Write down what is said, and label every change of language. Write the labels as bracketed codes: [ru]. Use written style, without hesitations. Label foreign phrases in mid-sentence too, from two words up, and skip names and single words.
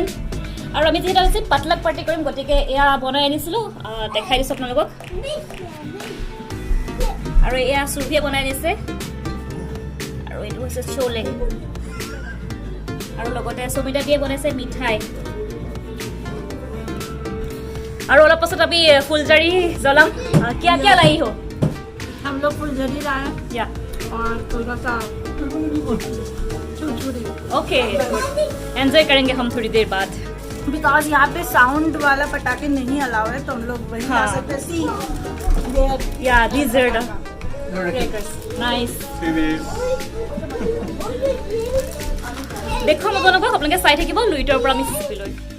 [as] আৰু আমি যিহেতু আজি পাতলাক পাৰ্টি কৰিম, গতিকে এয়া বনাই আনিছিলোঁ, দেখাই দিছোঁ আপোনালোকক। আৰু এয়া চুভিয়ে বনাই দিছে আৰু এইটো হৈছে চলে আৰু লগতে সৌমিতা দিয়ে বনাইছে মিঠাই আৰু অলপ পাছত আমি ফুলজাৰি জ্বলাম। [hi] क्या क्या लाई हो? हम लोग फुलझड़ी लाए या और थोड़ा सा छुरछुरी ओके, एंजॉय करेंगे हम थोड़ी देर बाद। बिकॉज यहाँ पे साउंड वाला पटाखे नहीं अलाउ है, तो हम लोग वही ला हाँ। सकते सी [en] ya dessert nice. [as] দেখুৱাম আপোনালোকক, আপোনালোকে চাই থাকিব লুইটৰ পৰা আমি চিপি লৈ।